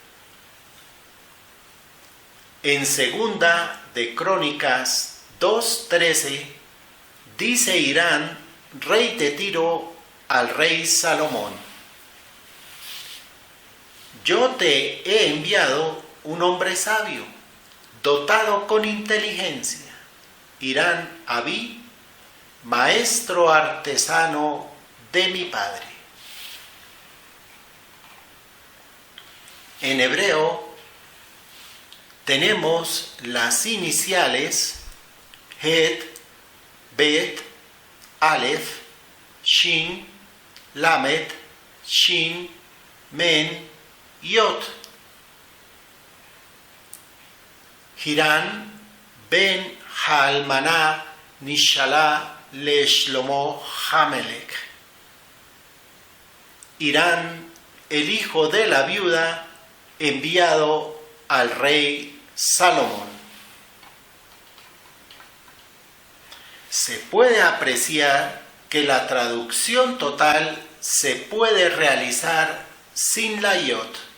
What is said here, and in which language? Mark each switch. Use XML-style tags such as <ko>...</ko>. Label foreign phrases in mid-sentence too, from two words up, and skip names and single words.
<es>En segunda de Crónicas 2:13 dice Hirán, rey de Tiro, al rey Salomón: yo te he enviado un hombre sabio, dotado con inteligencia, Hirán Abí, maestro artesano de mi padre. En hebreo tenemos las iniciales Het, Bet, Aleph, Shin, Lamed, Shin, Men, Yot.</es> <he>חירם בן אלמנה נשלח לשלמה המלך.</he> <es>Hirán, el hijo de la viuda, enviado al rey Salomón. Se puede apreciar que la traducción total se puede realizar sin la yod.</es>